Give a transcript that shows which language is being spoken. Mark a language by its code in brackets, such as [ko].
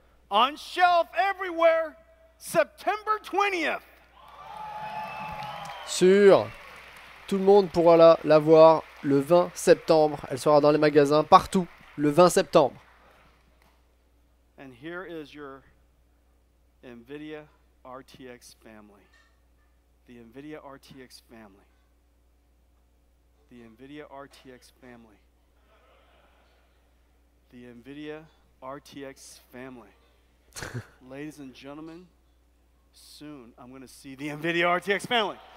[en] On shelf everywhere, September 20th. [fr] Sûr. Tout le monde pourra la voir le 20 septembre. Elle sera dans les magasins partout le 20 septembre. [en] And here is your NVIDIA RTX family. The NVIDIA RTX family. The NVIDIA RTX family. The NVIDIA RTX family. Ladies and gentlemen, soon I'm going to see the NVIDIA RTX family.